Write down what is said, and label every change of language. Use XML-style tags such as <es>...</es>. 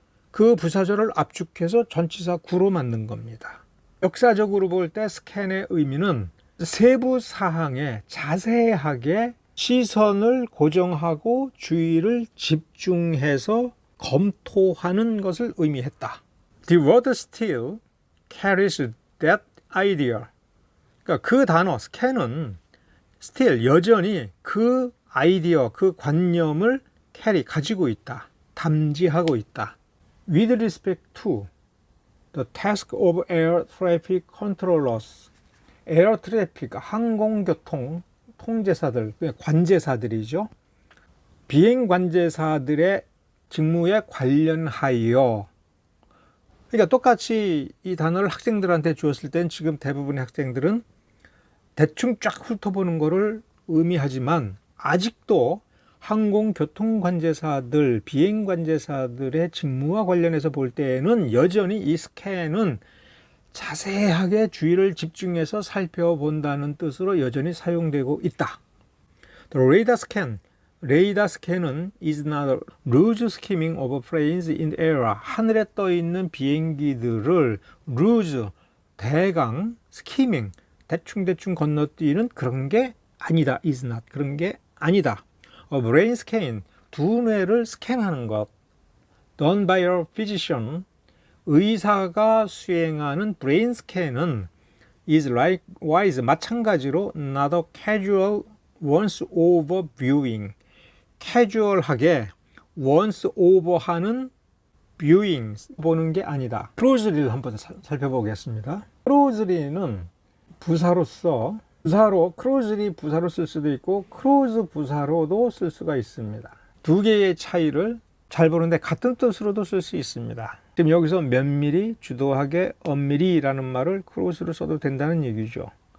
<ko>그 부사절을 압축해서 전치사 구로 만든 겁니다. 역사적으로 볼 때 스캔의 의미는 세부 사항에 자세하게 시선을 고정하고 주의를 집중해서 검토하는 것을 의미했다.</ko> <en>The word still carries that idea.</en> <ko>그러니까 그 단어 scan은 still 여전히 그 아이디어, 그 관념을 가지고 있다. 담지하고 있다.</ko> <en>With respect to the task of air traffic controllers.</en> <ko>에어 트래픽, 항공교통 통제사들, 관제사들이죠. 비행 관제사들의 직무에 관련하여, 그러니까 똑같이 이 단어를 학생들한테 주었을 땐 지금 대부분의 학생들은 대충 쫙 훑어보는 것을 의미하지만 아직도 항공교통관제사들, 비행관제사들의 직무와 관련해서 볼 때에는 여전히 이 스캔은 자세하게 주의를 집중해서 살펴본다는 뜻으로 여전히 사용되고 있다.</ko> <en>The radar scan,</en> <ko>레이더 스캔은</ko> <en>is not loose skimming of planes in the air.</en> <ko>하늘에 떠 있는 비행기들을 loose, 대강, skimming, 대충대충 건너뛰는 그런 게 아니다.</ko> <en>is not,</en> <ko>그런 게 아니다.</ko> <en>A brain scan,</en> <ko>두뇌를 스캔하는 것.</ko> <en>Done by a physician,</en> <ko>의사가 수행하는</ko> <en>brain scan은 is likewise,</en> <ko>마찬가지로</ko> <en>not a casual once over viewing,</en> <ko>캐주얼하게</ko> <en>once over</en> <ko>하는</ko> <en>viewing,</en> <ko>보는 게 아니다. closely를 한번 살펴보겠습니다. closely는 부사로서, 부사로 closely 부사로 쓸 수도 있고 close 부사로도 쓸 수가 있습니다. 두 개의 차이를 잘 보는데 같은 뜻으로도 쓸 수 있습니다. 지금 여기서 면밀히, 주도하게, 엄밀히라는 말을 close로 써도 된다는 얘기죠.</ko>